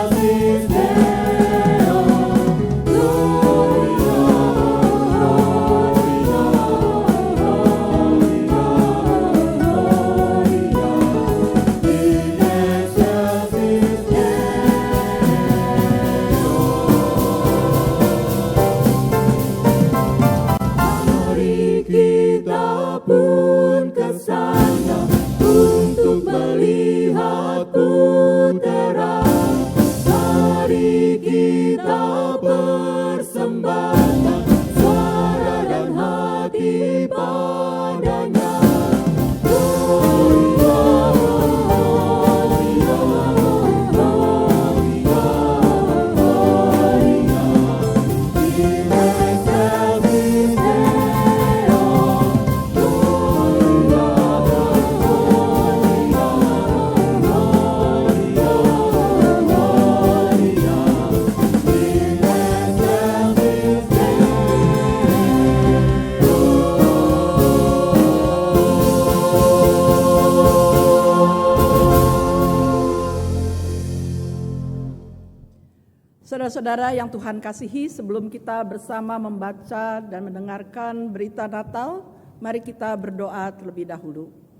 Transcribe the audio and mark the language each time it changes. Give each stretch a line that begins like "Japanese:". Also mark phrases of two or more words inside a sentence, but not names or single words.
Latin: is Deo, Gloria, Gloria, Gloria, Gloria, in excelsis
Indonesian: Mari kita pun ke sana untuk melihat putra. Mari kita persembahkan suara dan hati padanya.
Latin: Gloria, Gloria, Gloria, Gloria, in excelsis Deo, Gloria, Gloria, Gloria, Gloria, in excelsis
Indonesian: Saudara-saudara yang Tuhan kasihi, sebelum kita bersama membaca dan mendengarkan berita Natal, mari kita berdoa terlebih dahulu.